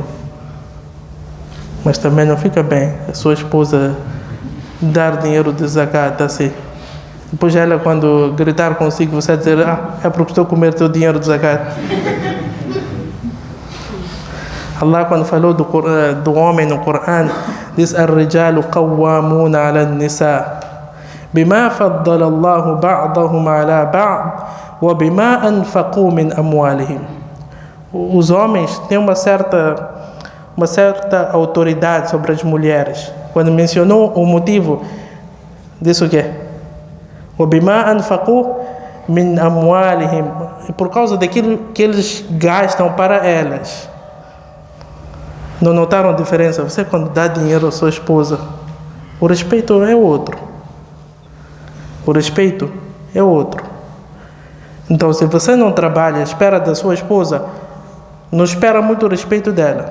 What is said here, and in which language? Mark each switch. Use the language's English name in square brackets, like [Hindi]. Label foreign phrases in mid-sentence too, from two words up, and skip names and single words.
[Portuguese] Mas também não fica bem a sua esposa dar dinheiro de zakat assim. Depois ela, quando gritar consigo, você vai dizer, é porque estou a comer teu dinheiro de zakat. Allah, quando falou do homem no Coran, diz, [Arabic] الرجال قوامون على النساء بما فضل الله بعضهم على بعض وبما أنفقوا من أموالهم. [Portuguese] Os homens têm uma certa autoridade sobre as mulheres. Quando mencionou o motivo, disse o quê? [Arabic] وَبِمَا أَنْفَقُوا مِنْ أَمْوَالِهِمْ. [Portuguese] E por causa daquilo que eles gastam para elas. Não notaram a diferença? Você, quando dá dinheiro à sua esposa, o respeito é outro. O respeito é outro. Então, se você não trabalha, espera da sua esposa, não espera muito o respeito dela.